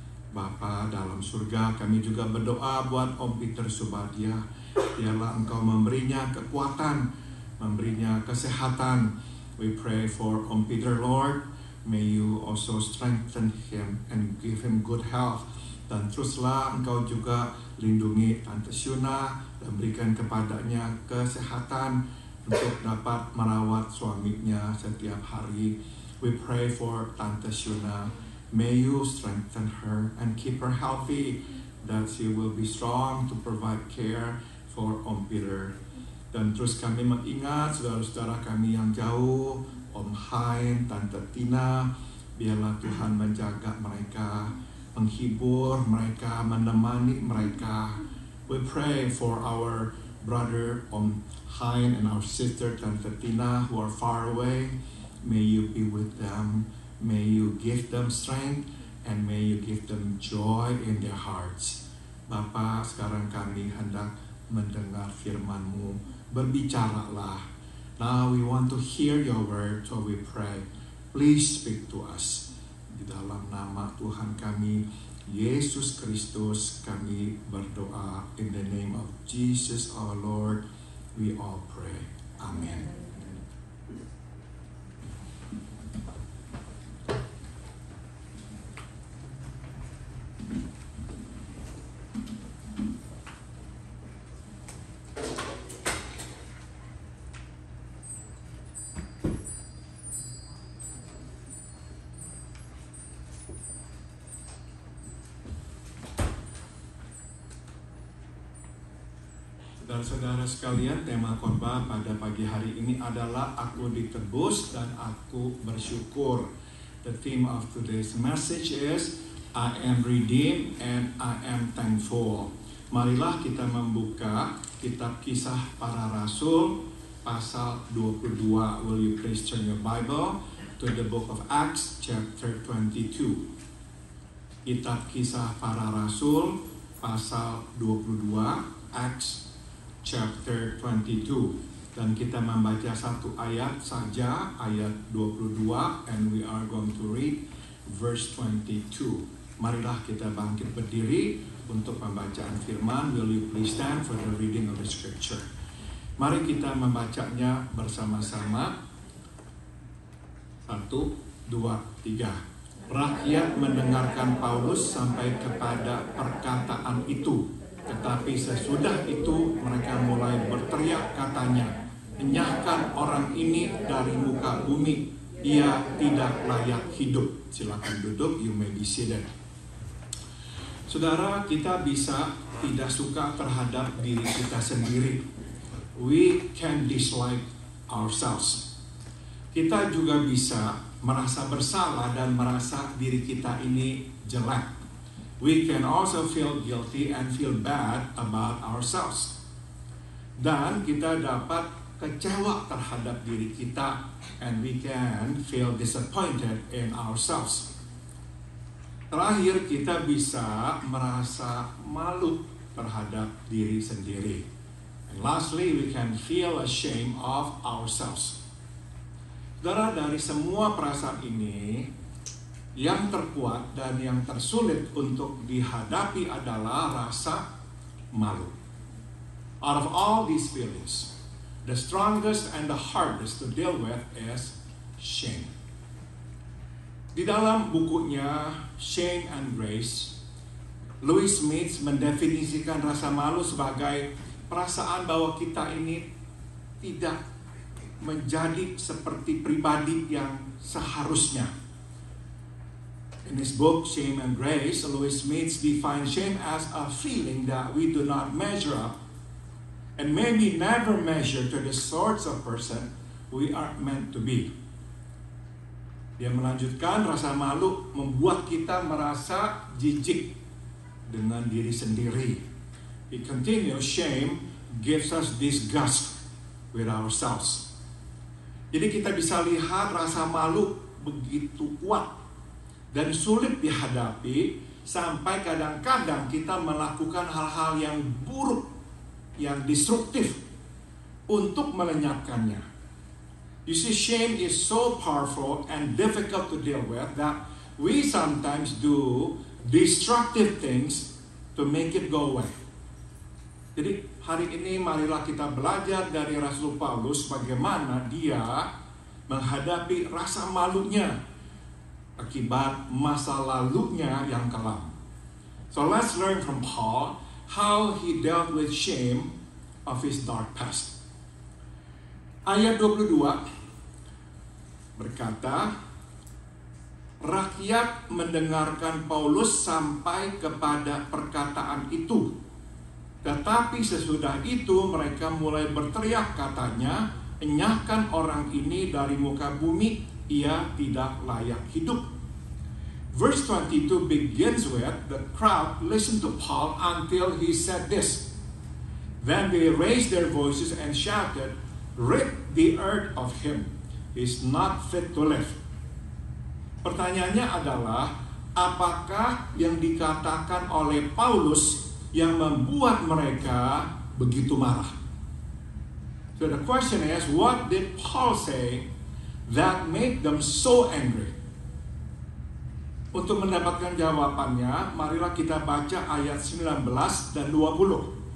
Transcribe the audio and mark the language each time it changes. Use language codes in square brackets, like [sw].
[id] Bapa dalam surga, kami juga berdoa buat Om Peter Subadia. Biarlah Engkau memberinya kekuatan, memberinya kesehatan. [en] We pray for Om Peter, Lord. May you also strengthen him and give him good health. [id] Dan teruslah Engkau juga lindungi Tante Shuna dan berikan kepadanya kesehatan untuk dapat merawat suaminya setiap hari. [en] We pray for Tante Shuna. May you strengthen her and keep her healthy, that she will be strong to provide care for Om Peter. [id] Dan terus kami mengingat saudara-saudara kami yang jauh, Om Hain, Tante Tina, biarlah Tuhan menjaga mereka, menghibur mereka, menemani mereka. [en] We pray for our brother Om Hein and our sister Tante Tina who are far away. May you be with them. May you give them strength and may you give them joy in their hearts. [id] Bapa, sekarang kami hendak mendengar firman-Mu. Berbicaralah. [en] Now we want to hear your word, so we pray. Please speak to us. [id] Di dalam nama Tuhan kami, Yesus Kristus, kami berdoa. [en] In the name of Jesus our Lord, we all pray. Amen. [id] Saudara-saudara sekalian, tema khotbah pada pagi hari ini adalah Aku ditebus dan aku bersyukur. [en] The theme of today's message is I am redeemed and I am thankful. [id] Marilah kita membuka kitab Kisah Para Rasul pasal 22. [en] Will you please turn your Bible to the book of Acts chapter 22. [id] Kitab Kisah Para Rasul pasal 22, [en] Acts chapter 22, [id] dan kita membaca satu ayat saja, ayat 22, [en] and we are going to read verse 22. [id] Marilah kita bangkit berdiri untuk pembacaan firman. [en] Will you please stand for the reading of the scripture? [id] Mari kita membacanya bersama-sama. 1, 2, 3. Rakyat mendengarkan Paulus sampai kepada perkataan itu. Tetapi sesudah itu mereka mulai berteriak katanya, enyahkan orang ini dari muka bumi, ia tidak layak hidup. Silakan duduk, [en] you may be seated. [id] Saudara, kita bisa tidak suka terhadap diri kita sendiri. [en] We can dislike ourselves. [id] Kita juga bisa merasa bersalah dan merasa diri kita ini jelek. [en] We can also feel guilty and feel bad about ourselves. [id] Dan kita dapat kecewa terhadap diri kita, [en] and we can feel disappointed in ourselves. [id] Terakhir, kita bisa merasa malu terhadap diri sendiri. [en] And lastly, we can feel ashamed of ourselves. [id] Saudara, dari semua perasaan ini, yang terkuat dan yang tersulit untuk dihadapi adalah rasa malu. [en] Out of all these feelings, the strongest and the hardest to deal with is shame. [id] Di dalam bukunya Shame and Grace, Louis Smith mendefinisikan rasa malu sebagai perasaan bahwa kita ini tidak menjadi seperti pribadi yang seharusnya. [en] In his book, Shame and Grace, Louis Smith defines shame as a feeling that we do not measure up and maybe never measure to the sorts of person we are meant to be. [id] Dia melanjutkan, rasa malu membuat kita merasa jijik dengan diri sendiri. [en] It continues, shame gives us disgust with ourselves. [id] Jadi kita bisa lihat rasa malu begitu kuat dan sulit dihadapi sampai kadang-kadang kita melakukan hal-hal yang buruk, yang destruktif untuk melenyapkannya. [en] You see, shame is so powerful and difficult to deal with that we sometimes do destructive things to make it go away. [id] Jadi hari ini marilah kita belajar dari Rasul Paulus bagaimana dia menghadapi rasa malunya akibat masa lalunya yang kelam. [en] So let's learn from Paul how he dealt with shame of his dark past. [id] Ayat 22 berkata, rakyat mendengarkan Paulus sampai kepada perkataan itu. Tetapi sesudah itu mereka mulai berteriak katanya, enyahkan orang ini dari muka bumi, ia tidak layak hidup. [en] Verse 22 begins with, the crowd listened to Paul until he said this. Then they raised their voices and shouted, "Rid the earth of him. He is not fit to live." [id] Pertanyaannya adalah, apakah yang dikatakan oleh Paulus yang membuat mereka begitu marah? [en] So the question is, what did Paul say that made them so angry? [id] Untuk mendapatkan jawabannya, marilah kita baca ayat 19 dan 20.